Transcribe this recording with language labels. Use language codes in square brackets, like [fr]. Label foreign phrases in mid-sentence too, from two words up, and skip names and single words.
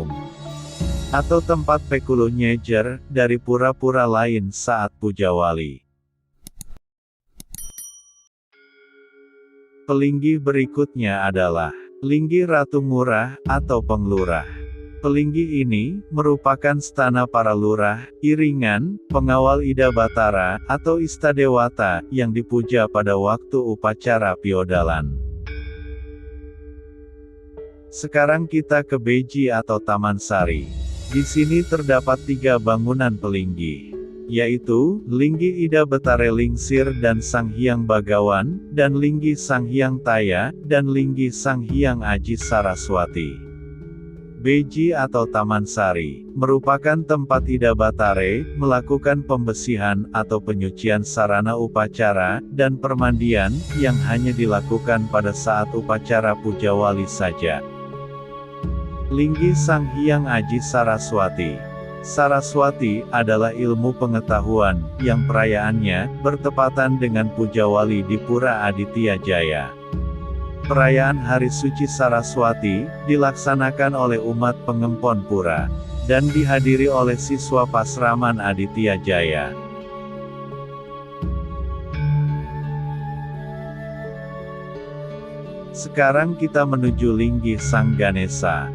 [id] Atau tempat pekuluh nyejer, dari pura-pura lain saat puja wali. Pelinggi berikutnya adalah, Linggi Ratu Ngurah, atau Penglurah. Pelinggi ini merupakan stana para lurah, iringan, pengawal Ida Batara, atau Istadewata, yang dipuja pada waktu upacara piodalan. Sekarang kita ke Beji atau Taman Sari. Di sini terdapat 3 bangunan pelinggi, yaitu, Linggi Ida Betare Lingsir dan Sang Hyang Bagawan, dan Linggi Sang Hyang Taya, dan Linggi Sang Hyang Aji Saraswati. Beji atau Taman Sari, merupakan tempat Ida Batare melakukan pembesihan atau penyucian sarana upacara, dan permandian, yang hanya dilakukan pada saat upacara puja wali saja. Linggi Sang Hyang Aji Saraswati. Saraswati adalah ilmu pengetahuan, yang perayaannya bertepatan dengan puja wali di Pura Aditya Jaya. Perayaan Hari Suci Saraswati dilaksanakan oleh umat pengempon pura, dan dihadiri oleh siswa Pasraman Aditya Jaya. Sekarang kita menuju Linggi Sang Ganesha.